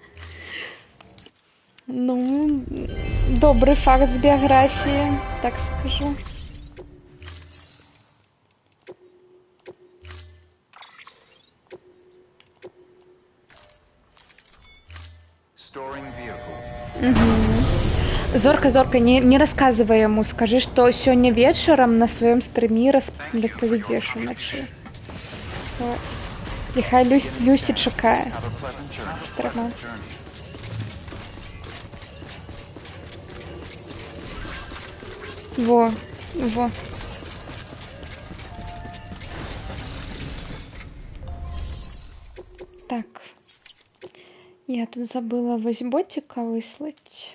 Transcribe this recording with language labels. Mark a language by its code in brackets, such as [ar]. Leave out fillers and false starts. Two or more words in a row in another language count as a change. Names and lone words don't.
[be] Ну, добрый факт з біяграфіі, так скажу. [en] Storing vehicle. [be] Зорка, [ru] не рассказывай ему, скажи, что сегодня вечером на своем стриме [be] распавядзеш уначы. І хай Люсі чакае. [en] Have a pleasant journey. [be] Стрыма. Во. Так. Я тут забыла вось ботика выслать.